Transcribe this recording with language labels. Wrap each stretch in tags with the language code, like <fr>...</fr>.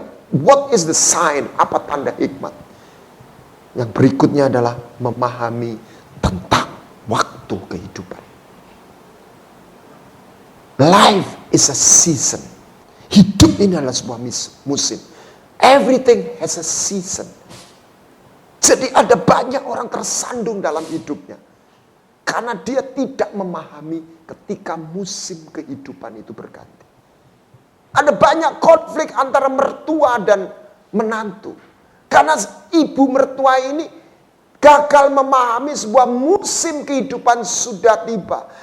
<en>What is the sign?</en> <id>Apa tanda hikmat? Yang berikutnya adalah memahami tentang waktu kehidupan.</id> <en>Life is a season.</en> <id>Hidup ini adalah sebuah musim.</id> <en>Everything has a season.</en> <id>Jadi ada banyak orang tersandung dalam hidupnya. Karena dia tidak memahami ketika musim kehidupan itu berganti. Ada banyak konflik antara mertua dan menantu. Karena ibu mertua ini gagal memahami sebuah musim kehidupan sudah tiba.</id>